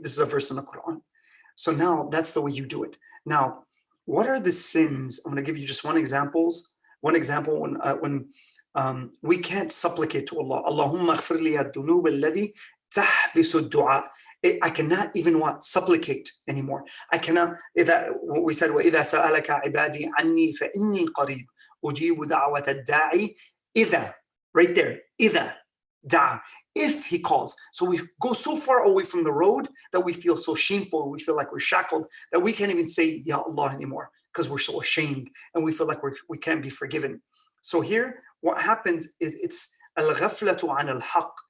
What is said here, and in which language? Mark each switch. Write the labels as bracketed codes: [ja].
[en] This is a verse in the Quran. So now that's the way you do it. Now, what are the sins? I'm going to give you just one example when we can't supplicate to Allah. [ar] Allahumma aghfir li ad-dunub alladhi tahbisu ad-du'a. [en] I cannot even supplicate anymore. I cannot. What we said, [ar] وَإِذَا سَأَلَكَ عِبَادِي عَنِّي فَإِنِّي قَرِيبٌ أُجِيبُ دَعْوَةَ الدَّاعِ إِذَا. [en] Right there. [ar] إِذَا دَعَ. [en] If He calls. So we go so far away from the road that we feel so shameful. We feel like we're shackled that we can't even say Ya Allah anymore because we're so ashamed and we feel like we can't be forgiven. So here, what happens is it's [ar] al-ghaflatu an al-haq.